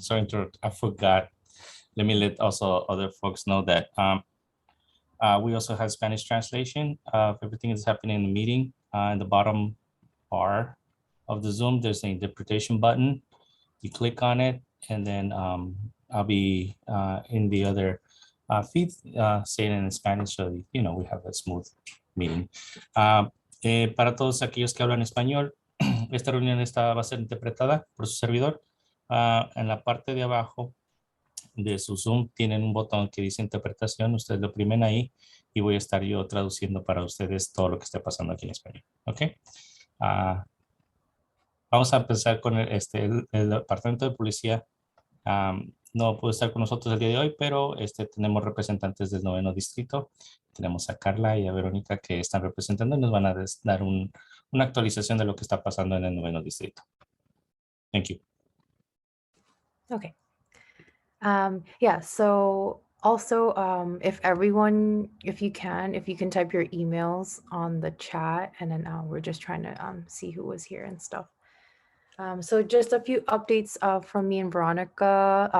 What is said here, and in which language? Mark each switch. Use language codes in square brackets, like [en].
[en] Sorry to interrupt. I forgot. Let me let also other folks know that we also have Spanish translation of everything that's happening in the meeting. In the bottom bar of the Zoom, there's an interpretation button. You click on it, and then I'll be in the other feed saying in Spanish, so we have a smooth meeting. [es] Para todos aquellos que hablan español, esta reunión va a ser interpretada por su servidor. En la parte de abajo de su Zoom tienen un botón que dice interpretación. Ustedes lo oprimen ahí y voy a estar yo traduciendo para ustedes todo lo que esté pasando aquí en español. ¿Ok? Vamos a empezar con el departamento de policía. No puede estar con nosotros el día de hoy, pero tenemos representantes del 9º distrito. Tenemos a Carla y a Verónica que están representando y nos van a dar una actualización de lo que está pasando en el 9º distrito. [en] Thank you. Okay. Yeah, so also if you can type your emails on the chat, and then we're just trying to see who was here and stuff. So just a few updates from me and Veronica.